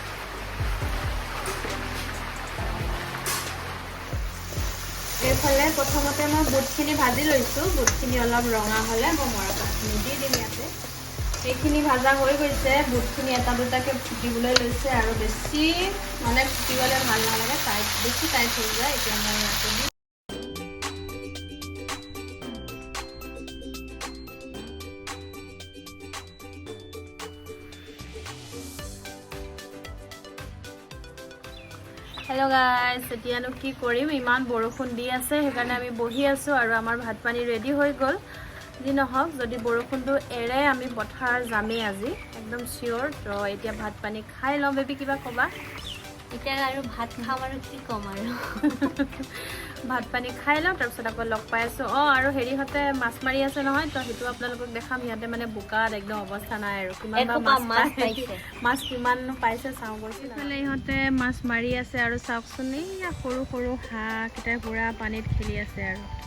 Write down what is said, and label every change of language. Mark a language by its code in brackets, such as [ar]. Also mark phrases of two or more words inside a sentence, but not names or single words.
[as] এইফালে প্ৰথমতে মই বুটখিনি ভাজি লৈছোঁ বুটখিনি অলপ ৰঙা হ'লে মই মৰাপাতখিনি দি দিম ইয়াতে এইখিনি ভাজা হৈ গৈছে বুটখিনি এটা দুটাকৈ ফুটিবলৈ লৈছে আৰু বেছি মানে ফুটিবলৈ ভাল নালাগে বেছি টাইট হৈ যায় এতিয়া মই ইয়াতে দিম [en] hello guys [as] এতিয়ানো কি কৰিম ইমান বৰষুণ দি আছে হেকানে আমি বহি আছো আৰু আমাৰ ভাত পানী ৰেডী হৈ গ'ল জী নহক যদি বৰষুণটো এৰে আমি পথাৰ যামে আজি একদম শিওর তো এতিয়া ভাত পানী খাই লম বেবি কিবা কবা এতিয়া আৰু ভাত খাম আৰু কি কম আৰু ভাত পানী খাই লম তাৰ পিছত আকৌ লগ পাই আছো আৰু হেৰি হতে মাছ মাৰি আছে নহয় তো হেতু আপোনালোকক দেখাম ইয়াতে মানে বুকাত একদম অৱস্থা নাই আৰু কিমান বা মাছ পাইছে মাছ কিমান পাইছে চাও গৈছে ফালে ইহতে মাছ মাৰি আছে আৰু চাওকচোন এই সৰু সৰু হাঁহ কিটা পুৰা পানীত খেলি আছে আৰু